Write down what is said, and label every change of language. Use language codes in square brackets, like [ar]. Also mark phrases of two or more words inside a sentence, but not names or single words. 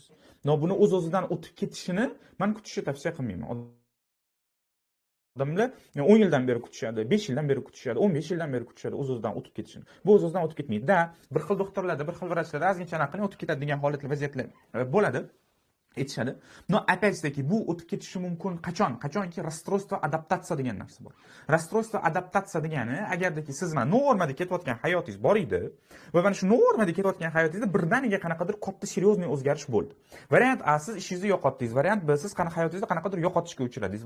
[uz] Buni o'z-o'zidan o'tib ketishini men kutishni tavsiya qilmayman. Odamlar 10 yildan beri kutishadi, 5 yildan beri kutishadi, 15 yildan beri kutishadi o'z-o'zidan o'tib ketishini. Bu o'z-o'zidan o'tib ketmaydi-da. Bir xil doktorlarda, bir xil vrachlarda ozgincha anaqa o'tib ketadi degan holatlar, vaziyatlar bo'ladi. Aytishadi. [ru] Но опять-таки [uz] bu o'tib ketishi mumkin qachonki расстройство adaptatsiya degan narsa bor. Расстройство adaptatsiya degani agardaki siz mana normada ketayotgan hayotingiz bor edi va mana shu normada ketayotgan hayotingizda birdaniga qanaqadir katta серьезный o'zgarish bo'ldi. Variant A siz ishingizni yo'qotdingiz, variant B siz hayotingizda qanaqadir yo'qotishga uchradingiz.